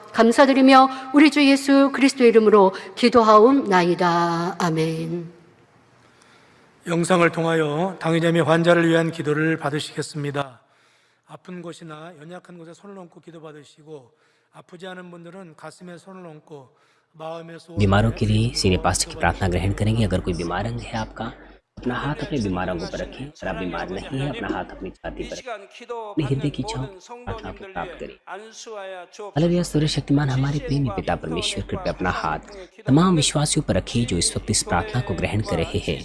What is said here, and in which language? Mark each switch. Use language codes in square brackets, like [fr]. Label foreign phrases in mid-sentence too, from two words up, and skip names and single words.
[ko] 감사드리며 우리 주 예수 그리스도의 이름으로 기도하옵나이다. 아멘. 영상을 통하여 당의자 및 환자를 위한 기도를 받으시겠습니다. 아픈 곳이나 연약한 곳에 손을 얹고 기도 받으시고, 아프지 않은 분들은 가슴에 손을 얹고 마음에 소원을 [hi] बीमारों के लिए [en] senior pastor [hi] की प्रार्थना ग्रहण करेंगे। अगर कोई बीमार अंग है आपका, अपना हाथ अपने बीमार अंगों पर रखें। अगर आप बीमार नहीं है, अपना हाथ अपनी छाती पर रखें। अपने हृदय की इच्छाओं प्रार्थना को प्राप्त करें। हालेलुया। सूर्य शक्तिमान हमारे प्रेमी पिता परमेश्वर, कृपया अपना हाथ तमाम विश्वासियों पर रखिए जो इस वक्त इस प्रार्थना को ग्रहण कर रहे हैं।